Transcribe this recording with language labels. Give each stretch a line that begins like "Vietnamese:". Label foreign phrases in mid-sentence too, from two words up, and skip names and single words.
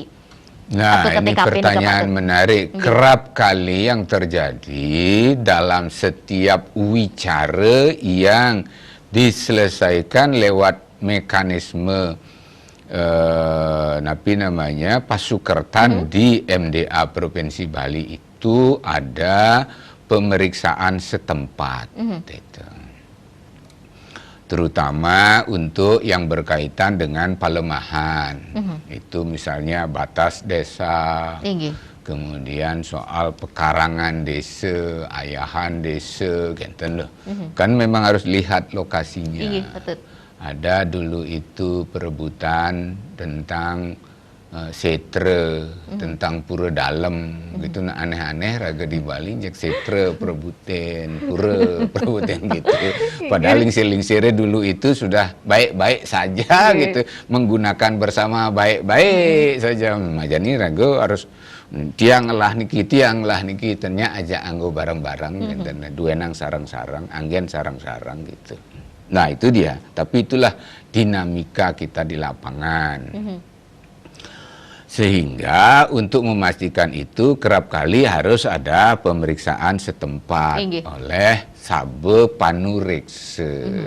Indonesian: Nah, ini pertanyaan menarik. Kerap kali yang terjadi dalam setiap wicara yang diselesaikan lewat mekanisme pasukertan di MDA Provinsi Bali itu ada pemeriksaan setempat. Gitu. Terutama untuk yang berkaitan dengan palemahan. Itu misalnya batas desa, kemudian soal pekarangan desa, ayahan desa, gitu loh. Kan memang harus lihat lokasinya. Ada dulu itu perebutan tentang setre, tentang pura dalam, gitu aneh-aneh raga di Bali, jak setre perebutan, pura perebutan gitu. Padahal lingsir-lingsirnya dulu itu sudah baik-baik saja gitu, menggunakan bersama baik-baik saja.
Balinese: Majani raga harus tiang lah niki, ternyata aja anggo bareng-bareng, dan dua nang sarang-sarang, anggen sarang-sarang gitu.
Indonesian: Nah itu dia, tapi itulah dinamika kita di lapangan. Sehingga untuk memastikan itu kerap kali harus ada pemeriksaan setempat oleh sabe panureksa.